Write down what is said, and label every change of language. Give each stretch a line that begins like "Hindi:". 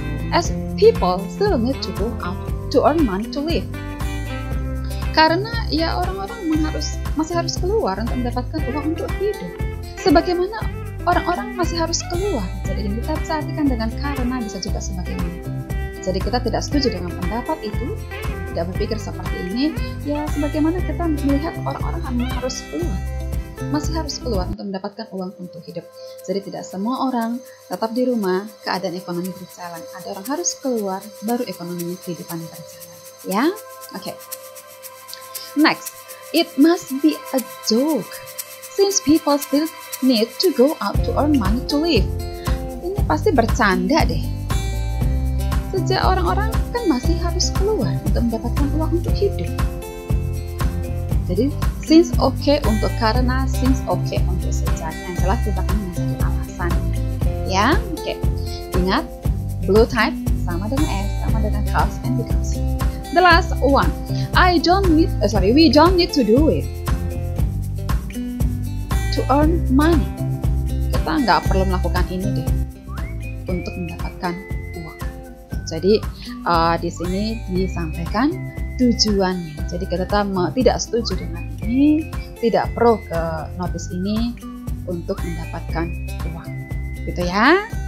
English: As people still need to go out to earn money to live.
Indonesian: Karena ya orang-orang masih harus keluar untuk mendapatkan uang untuk hidup. Sebagaimana orang-orang masih harus keluar. Jadi kita bisa artikan dengan karena, bisa juga sebagaimana. Jadi kita tidak setuju dengan pendapat itu, tidak berpikir seperti ini, ya sebagaimana kita melihat orang-orang harus keluar, masih harus keluar untuk mendapatkan uang untuk hidup. Jadi tidak semua orang tetap di rumah, keadaan ekonomi berjalan. Ada orang harus keluar, baru ekonomi kehidupan berjalan. Ya, oke.
English: Next, it must be a joke, since people still need to go out to earn money to live.
Indonesian: Ini pasti bercanda deh. Sejak orang-orang kan masih harus keluar untuk mendapatkan uang untuk hidup. Jadi since oke untuk karena, since oke untuk sejak. Yang jelas kita akan mencari alasan. Ya, oke. Ingat, blue type sama dengan S, sama dengan cause and because.
English: The last one, we don't need to do it to earn money.
Indonesian: Kita nggak perlu melakukan ini deh untuk mendapatkan uang. Jadi di sini disampaikan tujuannya. Jadi kita tidak setuju dengan ini, tidak pro ke notice ini untuk mendapatkan uang, gitu ya.